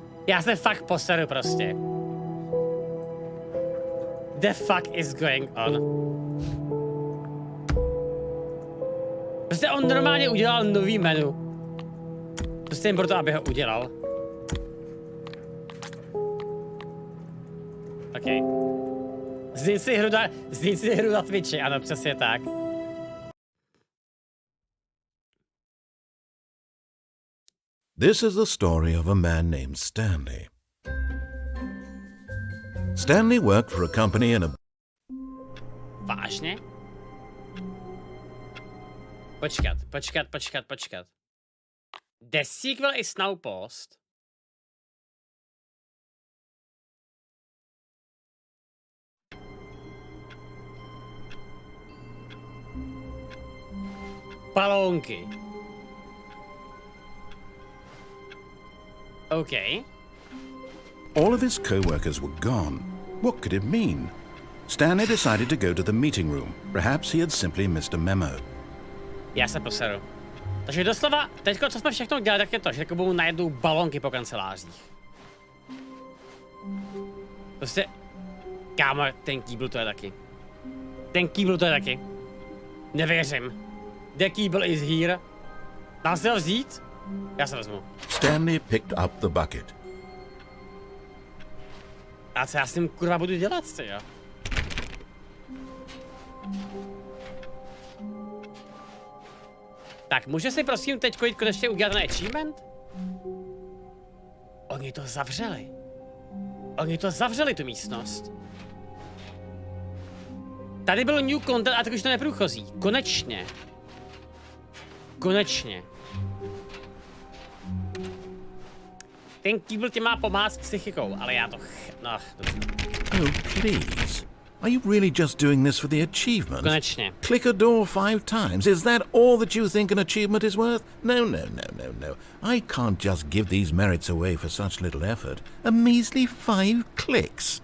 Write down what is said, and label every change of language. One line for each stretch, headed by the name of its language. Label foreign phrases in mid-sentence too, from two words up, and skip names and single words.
Czech: Já se fakt poseru prostě.
English: The fuck is going on?
Czech: Prostě on normálně udělal nový menu. Prostě jen proto, aby ho udělal. OK. Znič si hru na Twitchi, ano, přesně tak.
English: This is the story of a man named Stanley. Stanley worked for a company in a...
Czech: Vážně? Počkat.
English: The sequel is now paused.
Czech: Balónky.
English: Okay. All of his co-workers were gone. What could it mean? Stanley decided to go to the meeting room. Perhaps he had simply missed a memo.
Czech: Já se poseru. Takže doslova, teďko, co jsme všechno dělali, tak je to, že jako budou najednou balonky po kancelářích. Prostě, kámo, ten kýbl to je taky. Nevěřím.
English: The kýbl is here.
Czech: Dám si ho vzít? Já se vezmu.
English: Stanley picked up the bucket.
Czech: A co já s tím kurva budu dělat, ty jo? Tak, může si prosím teď jít konečně udělat ten achievement? Oni to zavřeli, tu místnost. Tady byl
English: new content
Czech: a tak už to neprůchozí. Konečně. Ten kýbl tě má pomáhat s psychikou, ale já to
English: Oh, please. Are you really just doing this for the achievement?
Czech: Konečně.
English: Click a door 5 times. Is that all that you think an achievement is worth? No. I can't just give these merits away for such little effort. A measly 5 clicks.